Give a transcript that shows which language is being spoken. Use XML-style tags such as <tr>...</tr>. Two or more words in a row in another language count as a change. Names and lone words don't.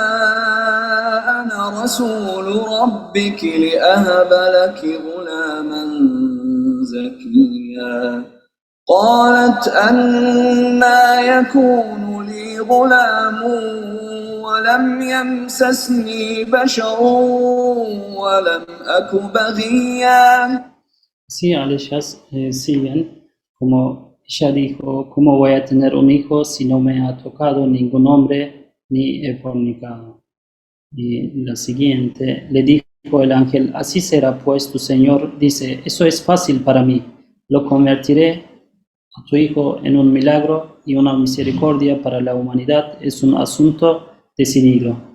<ar>أنا رسول ربك لأهب لك غلاما زكيا قالت أنى يكون لي غلام ولم يمسسني بشر ولم أك بغيا.</ar> <es>Sí, aleyas siguen, como ella dijo, ¿cómo voy a tener un hijo si no me ha tocado ningún hombre ni he fornicado? Y la siguiente, le dijo el ángel, así será pues tu Señor, dice, eso es fácil para mí, lo convertiré a tu hijo en un milagro y una misericordia para la humanidad, es un asunto decidido.</es>